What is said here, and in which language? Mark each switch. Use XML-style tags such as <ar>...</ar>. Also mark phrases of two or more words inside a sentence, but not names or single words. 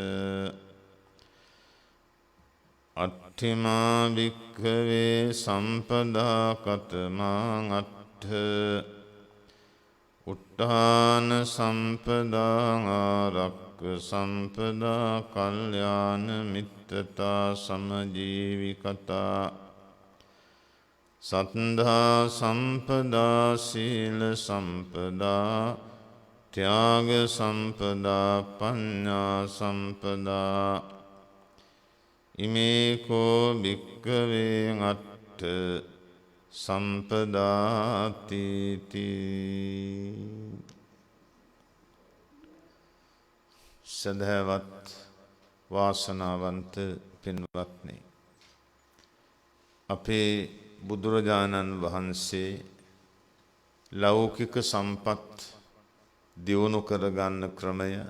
<pi>අට්ඨිමා භික්ඛවේ සම්පදා කතමාං අට්ඨ උට්ඨාන සම්පදා ආරක්ඛ සම්පදා කල්යාණ මිත්තතා සමජීවිකතා සත්ධා සම්පදා සීල සම්පදා ත්‍යාග සම්පදා පඤ්ඤා සම්පදා ඉමේකෝ භික්ඛවේ අට්ඨ</pi> <si>සම්පදාති සදහවත් වාසනාවන්ත පින්වත්නි අපේ බුදුරජාණන් වහන්සේ ලෞකික සම්පත් දියුණු කරගන්න ක්‍රමය</si>